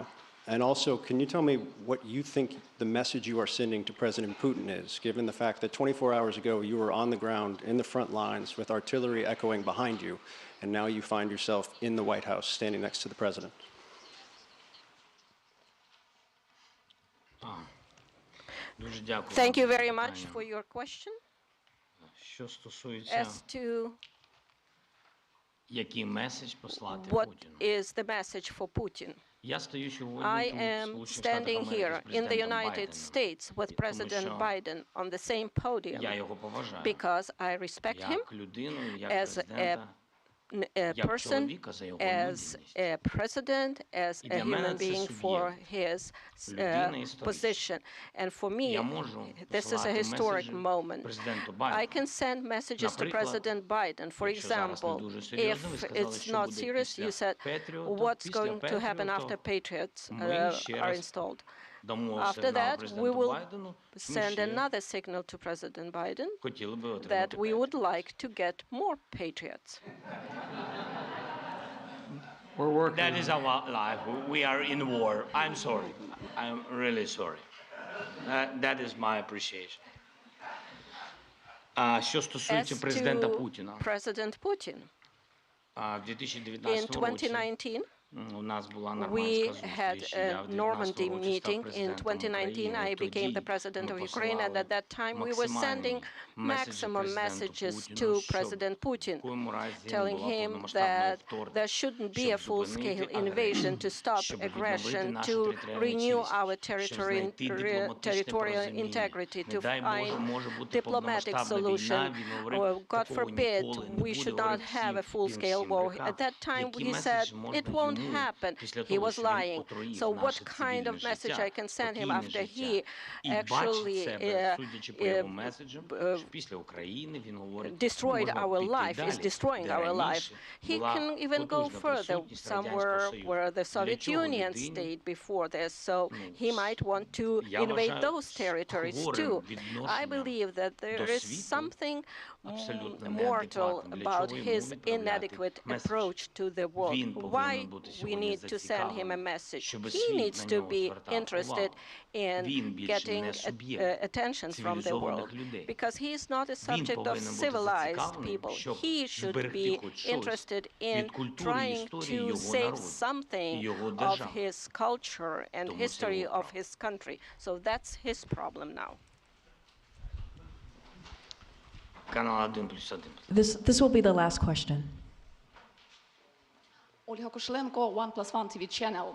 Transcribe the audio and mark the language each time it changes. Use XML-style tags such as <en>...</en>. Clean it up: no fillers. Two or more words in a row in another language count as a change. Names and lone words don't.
<en>And also, can you tell me what you think the message you are sending to President Putin is, given the fact that 24 hours ago you were on the ground in the front lines with artillery echoing behind you, and now you find yourself in the White House standing next to the President? Thank you very much for your question.</en> <uk>Що стосується,</uk> <en>As to</en> <uk>який меседж послати</uk> <en>what</en> <uk>Путіну.</uk> <en>is the message for Putin,</en> <uk>Я стою сьогодні</uk> <en>I</en> <uk>тут, в</uk> <en>am</en> <uk>Сполучених Штатах</uk> <en>standing</en> <uk>Америки,</uk> <en>here</en> <uk>з</uk> <en>in the</en> <uk>президентом</uk> <en>United</en> <uk>Байденом,</uk> <en>States with President</en> <uk>що</uk> <en>Biden on the same podium</en> <uk>я його поважаю,</uk> <en>because I respect him</en> <uk>як людину, як</uk> <en>as a</en> <uk>президента,</uk> <en>a</en> <uk>як</uk> <en>person,</en> <uk>чоловіка за його</uk> <en>as</en> <uk>людяність.</uk> <en>a president, as</en> <uk>І</uk> <en>a</en> <uk>для мене</uk> <en>human</en> <uk>це</uk> <en>being for his</en> <uk>людина історична.</uk> <en>position. And for me,</en> <uk>Я можу</uk> <en>this is a</en> <uk>посилати</uk> <en>historic</en> <uk>меседжі</uk> <en>moment.</en> <uk>президенту</uk> <en>I</en> <uk>Байдену.</uk> <en>can send messages to</en> <uk>Наприклад,</uk> <en>President Biden. For</en> <uk>якщо зараз не</uk> <en>example,</en> <uk>дуже</uk> <en>if</en> <uk>серйозно, ви сказали,</uk> <en>it's</en> <uk>що</uk> <en>not</en> <uk>буде</uk> <en>serious,</en> <uk>після</uk> <en>you said,</en> <uk>Patriot,</uk> <en>what's</en> <uk>після</uk> <en>going to happen</en> <uk>Patriot,</uk> <en>after Patriots</en> <uk>ми ще</uk> <en>are</en> <uk>раз</uk> <en>installed?</en> <uk>дамо</uk> <en>After</en> <uk>сигнал</uk> <en>that, we</en> <uk>президенту</uk> <en>will</en> <uk>Байдену, що ми</uk> <en>send</en> <uk>ще</uk> <en>another signal to President Biden</en> <uk>хотіли би</uk> <en>that</en> <uk>отримати</uk> <en>we would</en> <uk>Patriot.</uk> <en>like to get more Patriots. We're working That on is our life. We are in war. I'm sorry. I'm really sorry. That is my appreciation.</en> <uk>Що стосується</uk> <en>As</en> <uk>президента</uk> <en>to</en> <uk>Путіна,</uk> <en>President Putin,</en> <uk>в</uk> <en>in</en> <uk>2019 році</uk> <en>2019,</en> <uk>у нас була</uk> <en>we</en> <uk>нормандська</uk> <en>had</en> <uk>зустріч.</uk> <en>a</en> <uk>Я в 19</uk> <en>Normandy</en> <uk>році став</uk> <en>meeting. In</en> <uk>президентом</uk> <en>2019,</en> <uk>України.</uk> <en>I became the</en> <uk>Тоді</uk> <en>president</en> <uk>ми</uk> <en>of Ukraine, and at that time we were</en> <uk>максимальні</uk> <en>sending</en> <uk>меседжі</uk> <en>maximum</en> <uk>президенту</uk> <en>messages</en> <uk>Путіну,</uk> <en>to</en> <uk>щоб</uk> <en>President</en> <uk>в</uk> <en>Putin,</en> <uk>якому разі не</uk> <en>telling</en> <uk>було</uk> <en>him</en> <uk>повномасштабного</uk> <en>that</en> <uk>вторгнення,</uk> <en>there shouldn't be a</en> <uk>щоб</uk> <en>full-scale</en> <uk>зупинити</uk> <en>invasion to</en> <uk>агресію,</uk> <en>stop</en> <uk>щоб відновити</uk> <en>aggression,</en> <uk>нашу</uk> <en>to</en> <uk>територіальну</uk> <en>renew</en> <uk>цілісність,</uk> <en>our</en> <uk>щоб знайти дипломатичне</uk> <en>territorial</en> <uk>порозуміння.</uk> <en>integrity,</en> <uk>Не</uk> <en>to</en> <uk>дай Боже,</uk> <en>find</en> <uk>може бути</uk> <en>diplomatic</en> <uk>повномасштабна</uk> <en>solution.</en> <uk>війна, він говорив,</uk> <en>Or, God</en> <uk>такого</uk> <en>forbid,</en> <uk>ніколи не</uk> <en>we</en> <uk>буде,</uk> <en>should not</en> <uk>говорив</uk> <en>have a</en> <uk>всім,</uk> <en>full-scale</en> <uk>він</uk> <en>war.</en> <uk>всім</uk> <en>At that time,</en> <uk>Який</uk> <en>he</en> <uk>меседж</uk> <en>said</en> <uk>можна</uk> <en>it won't</en> <uk>йому</uk> <en>happen.</en> <uk>після</uk> <en>He</en> <uk>того,</uk> <en>was</en> <uk>що він</uk> <en>lying.</en> <uk>отруїв</uk> <en>So what</en> <uk>наше</uk> <en>kind</en> <uk>цивільне</uk> <en>of message</en> <uk>життя,</uk> <en>I can send him</en> <uk>спокійне</uk> <en>after</en> <uk>життя.</uk> <en>he</en> <uk>І</uk> <en>actually</en> <uk>бачить себе, судячи по його меседжам, що після України він говорить,</uk> <en>destroyed</en> <uk>можна</uk> <en>our</en> <uk>піти</uk> <en>life,</en> <uk>далі,</uk> <en>is destroying</en> <uk>де</uk> <en>our life.</en> <uk>раніше</uk> <en>He</en> <uk>була</uk> <en>can even go</en> <uk>потужна</uk> <en>further,</en> <uk>присутність</uk> <en>somewhere</en> <uk>Радянського Союзу.</uk> <en>where the</en> <uk>Для</uk> <en>Soviet</en> <uk>чого</uk> <en>Union</en> <uk>людині?</uk> <en>stayed before this, so he might want to</en> <uk>Я</uk> <en>invade</en> <uk>вважаю,</uk> <en>those territories</en> <uk>хворим</uk> <en>too. I</en> <uk>відношенням</uk> <en>believe that there</en> <uk>до</uk> <en>is</en> <uk>світу</uk> <en>something</en> <uk>абсолютно</uk> <en>mortal</en> <uk>неадекватним. Для</uk> <en>about</en> <uk>чого йому</uk> <en>his</en> <uk>відправляти</uk> <en>inadequate</en> <uk>меседж?</uk> <en>approach to the world.</en> <uk>Він</uk> <en>Why</en> <uk>повинен бути</uk> <en>we</en> <uk>сьогодні</uk> <en>need to send him a</en> <uk>зацікавлений,</uk> <en>message?</en> <uk>щоб</uk> <en>He</en> <uk>світ</uk> <en>needs</en> <uk>на</uk> <en>to</en> <uk>нього</uk> <en>be</en> <uk>звертав</uk> <en>interested</en> <uk>увагу.</uk> <en>in</en> <uk>Він більше</uk> <en>getting</en> <uk>не суб'єкт</uk> <en>attention from the</en> <uk>цивілізованих</uk> <en>world</en> <uk>людей.</uk> <en>because he is not a</en> <uk>Він</uk> <en>subject of</en> <uk>повинен бути</uk> <en>civilized</en> <uk>зацікавлений,</uk> <en>people.</en> <uk>щоб</uk> <en>He should</en> <uk>зберегти</uk> <en>be</en> <uk>хоч щось</uk> <en>interested in</en> <uk>від культури і</uk> <en>trying</en> <uk>історії</uk> <en>to</en> <uk>його</uk> <en>save</en> <uk>народу і</uk> <en>something</en> <uk>його</uk> <en>of</en> <uk>держави.</uk> <en>his culture and</en> <uk>Тому це</uk> <en>history</en> <uk>його</uk> <en>of</en> <uk>право.</uk> <en>his country. So that's his problem now.</en> <uk>Канал 1+1.</uk> <en>This will be the last question. Olga Koshelenko, 1+1 TV channel.</en>